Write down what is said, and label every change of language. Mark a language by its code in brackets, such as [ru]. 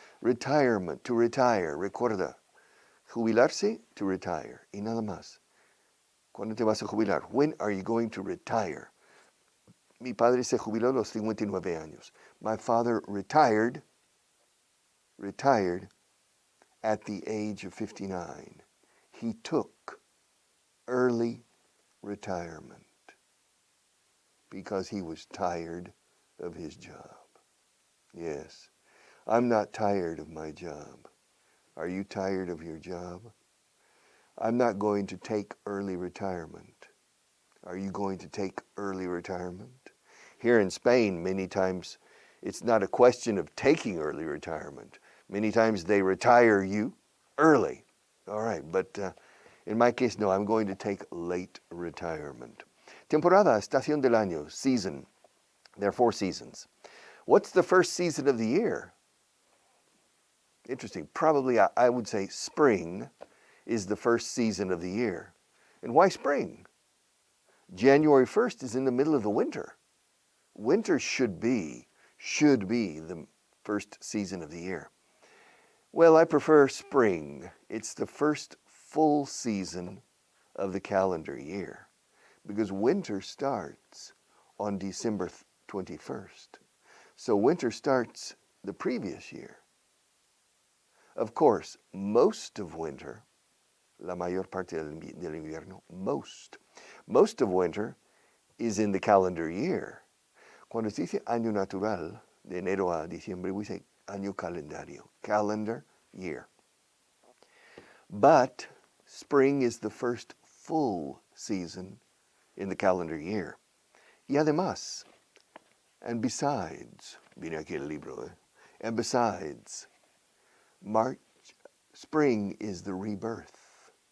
[en] Retirement, to retire, [es] recuerda. Jubilarse, [en] to retire. [es] Y nada más. ¿Cuándo te vas a jubilar? [en] When are you going to retire? [es] Mi padre se jubiló a los 59 años. [en] My father retired at the age of 59. He took early retirement because he was tired of his job. Yes, I'm not tired of my job. Are you tired of your job? I'm not going to take early retirement. Are you going to take early retirement? Here in Spain, many times it's not a question of taking early retirement. Many times they retire you early. All right, but in my case, no, I'm going to take late retirement. [es] Temporada, estación del año, season. [en] There are 4 seasons. What's the first season of the year? Interesting. Probably I would say spring is the first season of the year. And why spring? January 1st is in the middle of the winter. Winter should be the first season of the year. Well, I prefer spring. It's the first full season of the calendar year because winter starts on December 21st. So winter starts the previous year. Of course, most of winter, [es] la mayor parte del invierno, [en] most of winter is in the calendar year. [es] Cuando se dice año natural, de enero a diciembre, [en] we say [es] año calendario, [en] calendar year. But spring is the first full season in the calendar year. [es] Y además, [en] and besides, [es] viene aquí el libro, [en] and besides, spring is the rebirth.